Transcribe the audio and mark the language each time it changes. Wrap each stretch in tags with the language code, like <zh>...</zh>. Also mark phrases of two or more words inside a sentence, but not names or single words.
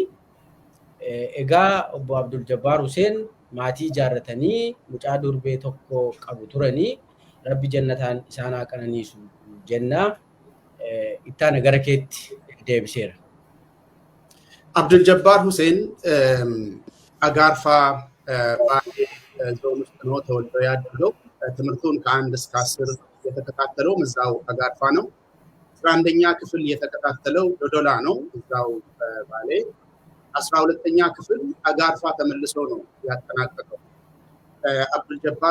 <om>Egaa obbo Abdul Jabbaar Hussein maatii ijaarratanii mucaa durbee tokko qabu turanii rabbi jannataan isaan haa qananiisu jenna. Ittaana gara keetti deebiseera.</om> <am>Abdul Jabbaar Hussein አጋርፋ ባሌ ዞን ውስጥ ነው ተወልዶ ያደገው። ትምህርቱን ከ1 እስከ 10 የተከታተለው እዛው አጋርፋ ነው። 11ኛ ክፍል የተከታተለው ዶዶላ ነው እዛው ባሌ። 12ኛ ክፍል አጋርፋ ተመልሶ ነው ያጠናቀቀው። አብዱል ጀባር</am>